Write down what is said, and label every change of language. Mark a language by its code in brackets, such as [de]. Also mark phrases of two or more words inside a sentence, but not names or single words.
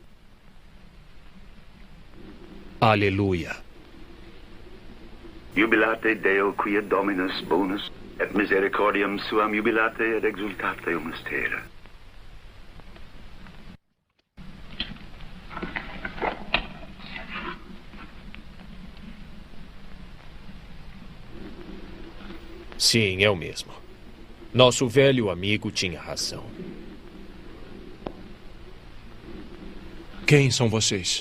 [pt] Aleluia. [la] Jubilate Deo quia Dominus bonus, et misericordiam suam jubilate et exultate mystera. [pt] Sim, eu mesmo. Nosso velho amigo tinha razão. Quem são vocês?